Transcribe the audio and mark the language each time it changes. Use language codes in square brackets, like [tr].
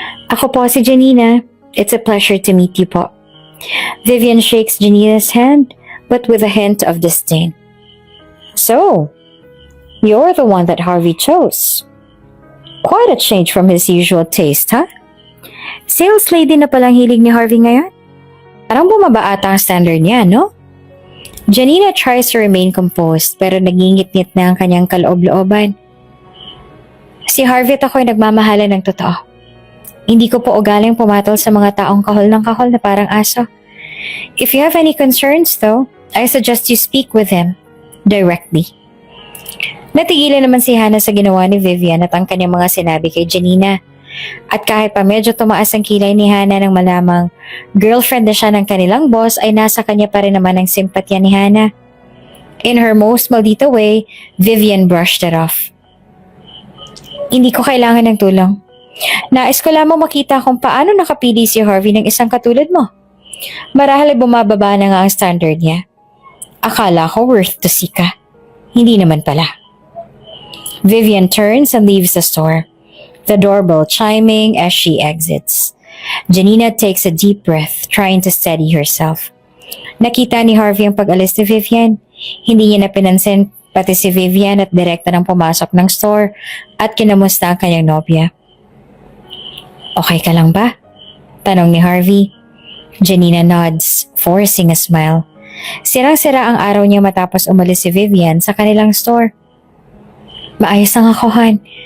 [tl] Ako po si Janina. [en] It's a pleasure to meet you po. Vivian shakes Janina's hand, but with a hint of disdain. So, you're the one that Harvey chose. Quite a change from his usual taste, huh? [tl] Sales lady na palang hilig ni Harvey ngayon? Parang bumaba ata ang standard niya, no? [en] Janina tries to remain composed [tl] pero nagingit-ngit na ang kanyang kaloob-looban. Si Harvey at ako'y nagmamahalan ng totoo. Hindi ko po ugaling pumatol sa mga taong kahol ng kahol na parang aso. [en] If you have any concerns though, I suggest you speak with him directly. [tl] Natigilan naman si Hannah sa ginawa ni Vivian at ang kanyang mga sinabi kay Janina. At kahit pa medyo tumaas ang kilay ni Hannah nang malamang girlfriend na siya ng kanilang boss, ay nasa kanya pa rin naman ang simpatya ni Hannah. [en] In her most maldita way, Vivian brushed it off. [tl] Hindi ko kailangan ng tulong. Nais ko lamang makita kung paano nakapili si Harvey ng isang katulad mo. Marahil ay bumababa na nga ang standard niya. Akala ko worth to see ka. Hindi naman pala. [en] Vivian turns and leaves the store, the doorbell chiming as she exits. Janina takes a deep breath, trying to steady herself. [tl] Nakita ni Harvey ang pag-alis ni Vivian. Hindi niya napinansin pati si Vivian at direkta nang pumasok ng store at kinamusta ang kanyang nobya. Okay ka lang ba? Tanong ni Harvey. [en] Janina nods, forcing a smile. [tl] Sirang-sira ang araw niya matapos umalis si Vivian sa kanilang store. Maayos ang ako, Han.